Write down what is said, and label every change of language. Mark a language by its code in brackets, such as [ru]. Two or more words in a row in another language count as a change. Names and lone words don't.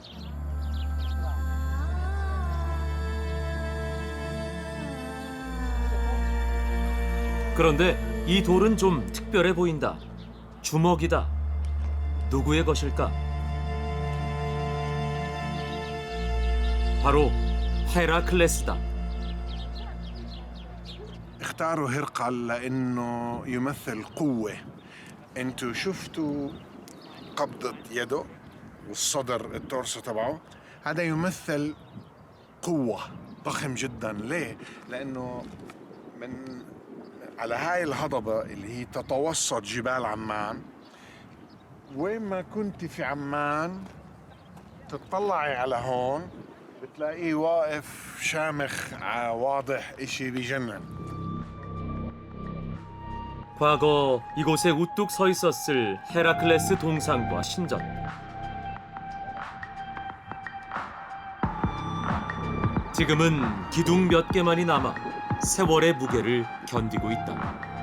[ko] 그런데 이 돌은 좀 특별해 보인다. 주먹이다. 누구의 것일까? 바로 헤라클레스다. [ar] اختاروا هرقل لأنه يمثل قوة. انتوا شفتوا قبضة يده والصدر التورسو تبعه. هذا يمثل قوة، ضخم جدا. ليه؟ لأنه من على هاي الهضبة اللي هي تتوسط جبال عمان، وين ما كنت في عمان تطلعي على هون بتلاقيه واقف شامخ واضح، إشي بجنن. [ko] 과거 이곳에 우뚝 서 있었을 헤라클레스 동상과 신전. 지금은 기둥 몇 개만이 남아 세월의 무게를 견디고 있다.